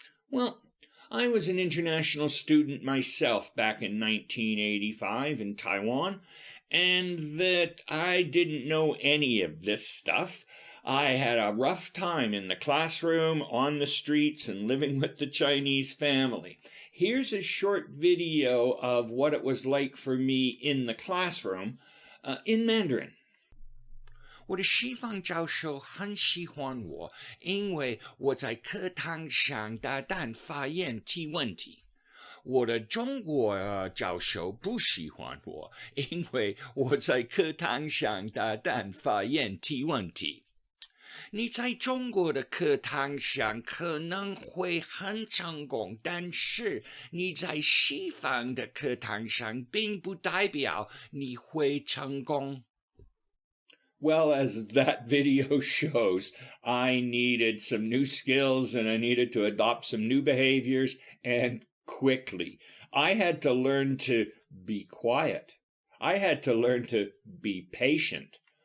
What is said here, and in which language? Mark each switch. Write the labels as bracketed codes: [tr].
[en] Well, I was an international student myself back in 1985 in Taiwan, and that I didn't know any of this stuff. I had a rough time in the classroom, on the streets, and living with the Chinese family. Here's a short video of what it was like for me in the classroom in Mandarin. [zh] 我的西方教授很喜欢我，因为我在课堂上大胆发言提问题。我的中国教授不喜欢我，因为我在课堂上大胆发言提问题。你在中国的课堂上可能会很成功，但是你在西方的课堂上并不代表你会成功。 [en] Well, as that video shows, I needed some new skills and I needed to adopt some new behaviors, and quickly. I had to learn to be quiet. I had to learn to be patient.